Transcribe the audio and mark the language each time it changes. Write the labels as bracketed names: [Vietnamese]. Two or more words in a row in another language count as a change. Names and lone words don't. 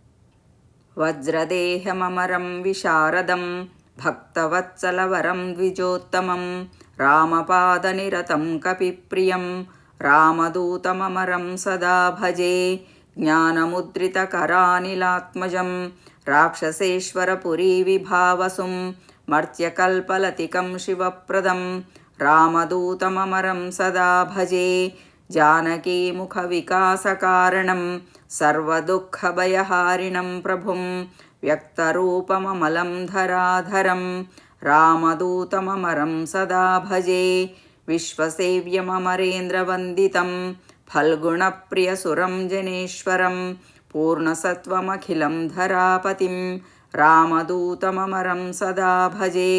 [Sanskrit] വജ്രദേഹമമരം വിശാരദം ഭക്തവത്സലവരം ദ്വിജോത്തമം രാമപാദനിരതം കപിപ്രിയം രാമദൂതമമരം സദാ ഭജേ. ജ്ഞാനമുദ്രിതകരാനിലാത്മജം രാക്ഷസേശ്വരപുരീവിഭാവസും മർത്യകൽപലതികം ശിവപ്രദം രാമദൂതമമരം സദാ ഭജേ. जानकीमुखविकासकारणं सर्वदुःखभयहारिणं प्रभुं व्यक्तरूपममलं धराधरं रामदूतममरं सदा भजे. विश्वसेव्यममरेन्द्रवन्दितं फल्गुणप्रियसुरं जनेश्वरं पूर्णसत्त्वमखिलं धरापतिं रामदूतममरं सदा भजे.